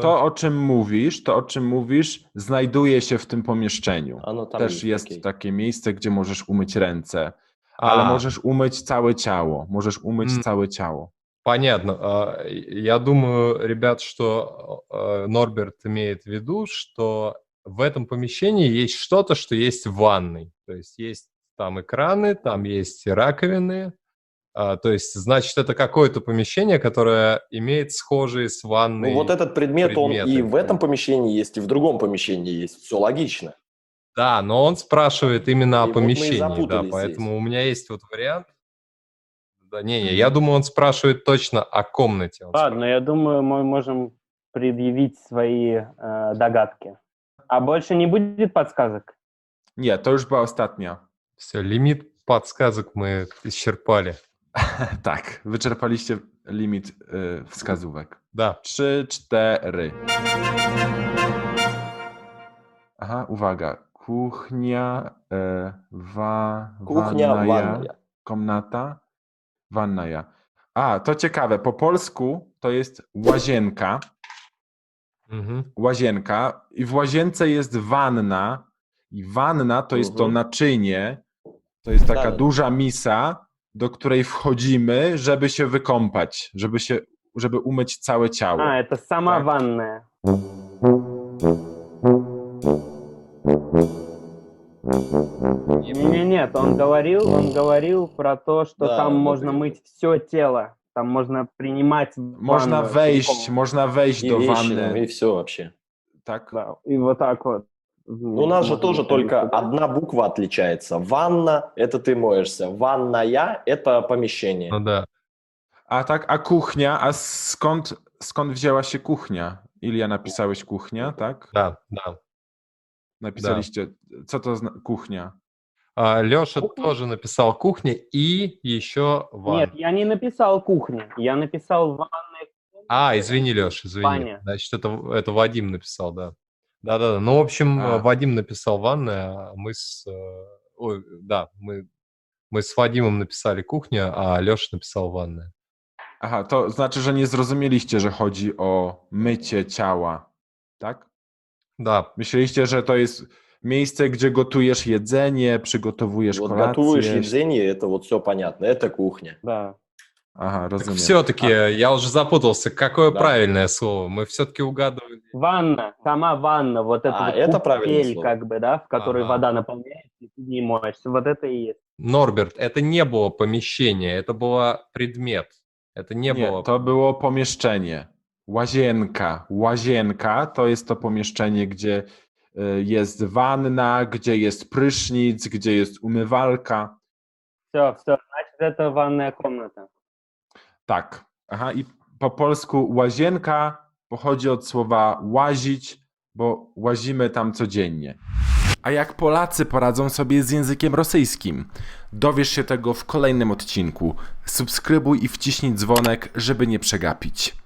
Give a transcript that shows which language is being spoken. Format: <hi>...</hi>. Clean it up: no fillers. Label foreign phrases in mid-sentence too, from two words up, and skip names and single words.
<pl>To, o czym mówisz, znajduje się w tym pomieszczeniu.</pl> <ru>Оно там</ru> <pl>Też</pl> <ru>есть,</ru> <pl>jest</pl> <ru>окей.</ru> <pl>takie miejsce, gdzie możesz umyć ręce, ale możesz umyć całe ciało. Możesz umyć całe ciało.</pl> <ru>Понятно. Я думаю, ребят, что Норберт имеет в виду, что в этом помещении есть что-то, что есть в ванной. То есть есть там экраны, там есть раковины. То есть, значит, это какое-то помещение, которое имеет схожие с ванной. Ну, вот этот предмет, он и предметы. в этом помещении есть, и в другом помещении есть. Все логично. Да, но он спрашивает именно И о вот мы и помещении, да, запутались поэтому здесь. у меня есть вот вариант. Да, не, я думаю, он спрашивает точно о комнате. Он Ладно, я думаю, мы можем предъявить свои догадки. А больше не будет подсказок?</ru> <pl>Nie, to już była ostatnia.</pl> <ru>Все, лимит подсказок мы исчерпали.</ru> <pl>Tak, wyczerpaliście limit wskazówek.</pl> <ru>Да.</ru> <pl>3, 4. Aha, uwaga. Kuchnia,</pl> <ru>Кухня, wannaja, ванная. комната, ванная.</ru> <pl>A, to ciekawe. Po polsku to jest łazienka.</pl> <ru>Мгм.</ru> <pl>Łazienka i w łazience jest wanna i wanna to jest to naczynie, to jest taka Tak. duża misa, do której wchodzimy, żeby się wykąpać, żeby umyć całe ciało.</pl> <ru>А, это сама Так. ванная. Нет, он говорил про то, что Да, там вот можно это. мыть все тело. Там можно принимать</ru> <pl>Można</pl> <ru>ванну</ru> <pl>wejść,</pl> <ru>целиком.</ru> <pl>można wejść</pl> <ru>И</ru> <pl>do</pl> <ru>вещи, ну,</ru> <pl>wanny.</pl> <ru>и все вообще.</ru> <pl>Tak?</pl> <ru>Да, и вот так вот. Ну, у нас же тоже только одна буква отличается. Ванна – это ты моешься. Ванная – это помещение. Ну да.</ru> <pl>A kuchnia, a skąd wzięła się kuchnia? Ilia, napisałeś kuchnia, tak?</pl> <ru>Да, да.</ru> <pl>Napisaliście, co to kuchnia?</pl> <ru>Леша Кухня? тоже написал кухня и еще ванна. Нет, я не написал кухня. Я написал ванная. Извини, Леша, извини. Ваня. Значит, это Вадим написал, да. Да-да-да. Ну, в общем, А. Вадим написал ванная, а мы с Ой, да, мы с Вадимом написали кухня, а Леша написал ванная.</ru> <pl>Aha, to znaczy, że nie zrozumieliście, że chodzi o mycie ciała, tak?</pl> <ru>Да,</ru> <pl>Myśleliście, że to jest miejsce, gdzie gotujesz jedzenie, przygotowujesz</pl> <ru>Вот</ru> <pl>kolację.</pl> <ru>готовишь едение, это вот все понятно, это кухня. Да.</ru> <pl>Aha,</pl> <ru>так</ru> <pl>rozumiem.</pl> <ru>все-таки я уже запутался. Какое Да. правильное слово? Мы все-таки угадывали. Ванна, сама ванна, вот это вот это правильное купель, слово. как бы, да, в которой Ага. вода наполняется, и ты не моешься. Вот это и есть. Норберт, это не было помещение, это было предмет. Это не</ru> <pl>Nie, было... to było pomieszczenie. Łazienka. Łazienka to jest to pomieszczenie, gdzie jest wanna, gdzie jest prysznic, gdzie jest umywalka.</pl> <ru>Все, значит, это ванная комната.</ru> <pl>Tak. Aha, i po polsku łazienka pochodzi od słowa łazić, bo łazimy tam codziennie. A jak Polacy poradzą sobie z językiem rosyjskim? Dowiesz się tego w kolejnym odcinku. Subskrybuj i wciśnij dzwonek, żeby nie przegapić.</pl>